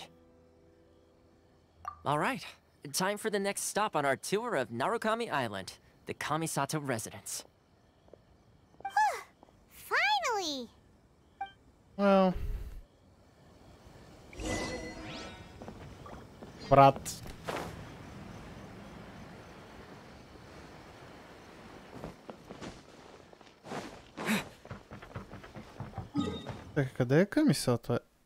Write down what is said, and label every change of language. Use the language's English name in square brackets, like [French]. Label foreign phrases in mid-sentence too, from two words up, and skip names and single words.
[English] Alright, time for the next stop on our tour of Narukami Island, the Kamisato residence. Finally! Well... [Bulgarian] Брат. Так, къде е камисата?